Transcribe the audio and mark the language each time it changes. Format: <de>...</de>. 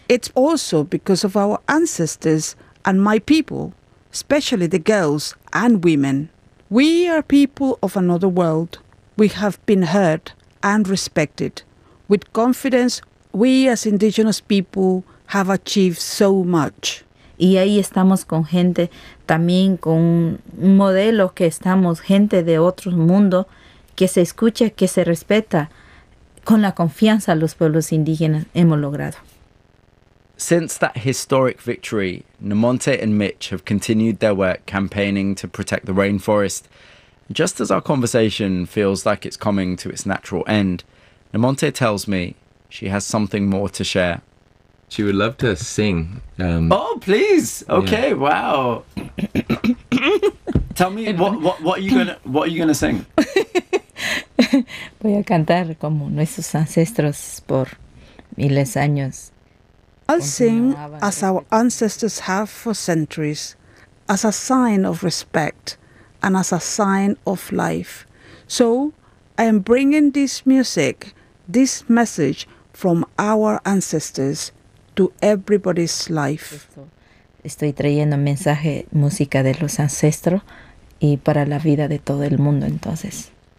<en>It's also because of our ancestors and my people, especially the girls and women. We are people of another world. We have been heard and respected. With confidence, we as indigenous people have achieved so much.</en> <es>Y ahí estamos con gente, también con un modelo que estamos, gente de otro mundo, que se escucha, que se respeta. Con la confianza los pueblos indígenas hemos logrado.</es> <en>Since that historic victory, Namonte and Mitch have continued their work campaigning to protect the rainforest. Just as our conversation feels like it's coming to its natural end, Namonte tells me she has something more to share. She would love to sing. Oh, please. Okay, yeah. Wow. Tell me, what are you gonna sing?</en> <es>Voy a cantar como nuestros ancestros por miles de años.</es> <en>I'll sing as our ancestors have for centuries, as a sign of respect and as a sign of life. So I am bringing this music, this message from our ancestors to everybody's life.</en> <es>Estoy trayendo mensaje, música de los ancestros y para la vida de todo el mundo entonces.</es>